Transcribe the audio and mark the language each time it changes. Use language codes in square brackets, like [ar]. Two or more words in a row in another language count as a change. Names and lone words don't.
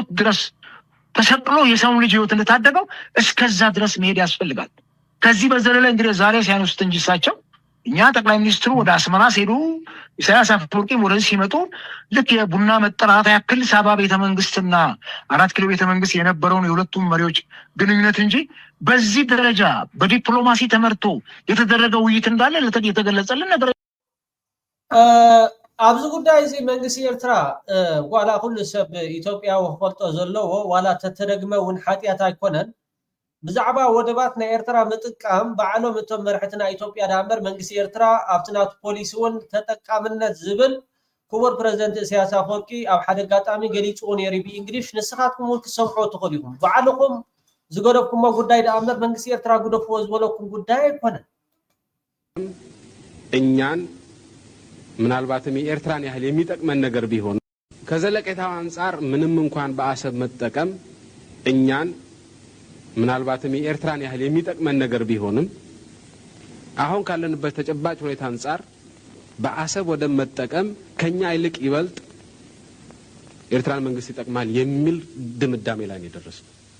[am] ድረስ ተሰቅሎ የሰውን ልጅ ህይወት እንደታደገው እስከዛ ድረስ መሄድ ያስፈልጋል። ከዚህ በዘለለ እንግዲህ ዛሬ ሳይነሱት እንጂ እሳቸው እኛ ጠቅላይ ሚኒስትሩ ወደ አስመራ ሲሄዱ ኢሳያስ አፈወርቂም ወደዚህ ሲመጡ ልክ የቡና መጠራት ያክል ሳባ ቤተመንግስትና 4 ኪሎ ቤተመንግስት የነበረውን የሁለቱም መሪዎች ግንኙነት እንጂ በዚህ ደረጃ በዲፕሎማሲ ተመርቶ የተደረገ ውይይት እንዳለ የተገለጸልን ነገር [ti] ኣብዚ ጉዳይ እዚ መንግስቲ ኤርትራ ዋላ ኩሉ ሰብ ኢትዮጵያዊ ክፈልጦ ዘለዎ ዋላ ተተደግመ እውን ሓጢያት ኣይኮነን ብዛዕባ ወደባት ናይ ኤርትራ ምጥቃም ባዕሎም እቶም መራሕትና ኢትዮጵያ ዳንበር መንግስቲ ኤርትራ ኣብቲ ናቱ ፖሊሲ እውን ተጠቃምነት ዝብል ክቡር ፕሬዚደንት ኢሳያስ አፈወርቂ ኣብ ሓደ ኣጋጣሚ ገሊፅዎ ነይሩ ብእንግሊሽ። ንስኻትኩም እውን ክሰምዑ ትኽእሉ ኢኹም። ባዕልኩም ዝገደፍኩሞ ጉዳይ ዳንበር መንግስቲ ኤርትራ ጉደፍዎ ዝበለኩም ጉዳይ ኣይኮነን። [am] እኛን ምናልባትም የኤርትራን ያህል የሚጠቅመን ነገር ቢሆን ከዘለቄታው አንፃር ምንም እንኳን በአሰብ መጠቀም እኛን ምናልባትም የኤርትራን ያህል የሚጠቅመን ነገር ቢሆንም አሁን ካለንበት ተጨባጭ ሁኔታ አንፃር በአሰብ ወደብ መጠቀም ከኛ ይልቅ ይበልጥ ኤርትራን መንግስት ይጠቅማል የሚል ድምዳሜ ላይ ነው የደረስነው።